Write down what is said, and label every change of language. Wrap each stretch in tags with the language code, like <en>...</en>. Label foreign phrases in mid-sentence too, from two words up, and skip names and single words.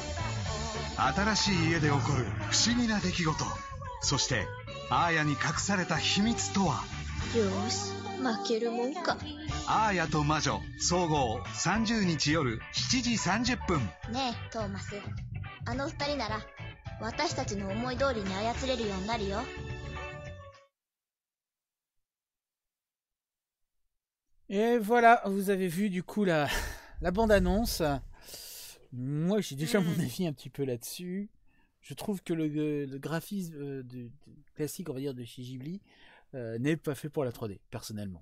<ja>新しい家で起こる不思議な出来事、そしてアーヤに隠された秘密とは。よし、負けるもんか。アーヤと魔女総合30日夜7時30分。ねえトーマス、あの二人なら私たちの思い通りに操れるようになるよ。</ja> <fr>Et voilà, vous avez vu du coup la bande-annonce. Moi, j'ai déjà mon avis un petit peu là-dessus. Je trouve que le graphisme classique, on va dire, de chez Ghibli n'est pas fait pour la 3D, personnellement.</fr>